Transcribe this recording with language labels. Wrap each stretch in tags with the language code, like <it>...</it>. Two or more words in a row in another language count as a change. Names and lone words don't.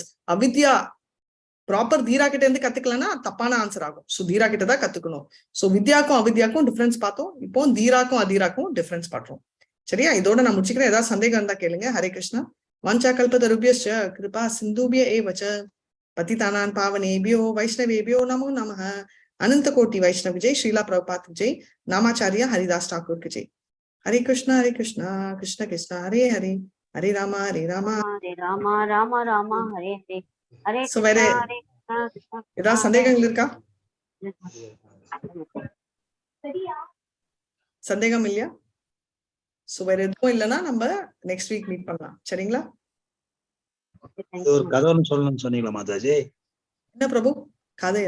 <ta>அவித்யா ப்ராப்பர் தீரா கிட்ட இருந்து கத்துக்கலன்னா தப்பான ஆன்சர் ஆகும். ஸோ தீரா கிட்ட தான் கத்துக்கணும். ஸோ வித்யாக்கும் அவித்யாக்கும் டிஃபரன்ஸ் பார்த்தோம், இப்போ தீராக்கும் அதீராக்கும் டிஃபரன்ஸ் பாட்டுறோம். சரியா? இதோட நான் முடிச்சுக்கிறேன். ஏதாவது சந்தேகம் இருந்தா கேளுங்க. ஹரே கிருஷ்ணா.</ta> <sa>वाञ्छा कल्पतरुभ्यश्च कृपा सिन्धुभ्य एव च पतितानां पावनेभ्यो वैष्णवेभ्यो नमो नमः. अनन्त कोटि वैष्णव विजय, श्रील प्रभुपाद विजय, नामाचार्य हरिदास ठाकुर विजय. Hare Krishna, Krishna Krishna, Hare Hare, Hare Rama, Hare Rama, Rama Rama, Hare Hare. Hare So Krishna, Hare Hare Krishna.</sa> <ta>ஏதாவது சந்தேகங்கள் இருக்கா? சந்தேகம் இல்லையா? சோ வேற எதுவும் இல்லைன்னா நம்ம</ta> <en>next week meet</en> <ta>பண்ணலாம். சரிங்களா? ஒரு கதை ஒன்று சொல்லணும்னு சொன்னீங்களா மாதாஜி? என்ன பிரபு கதையா?</ta>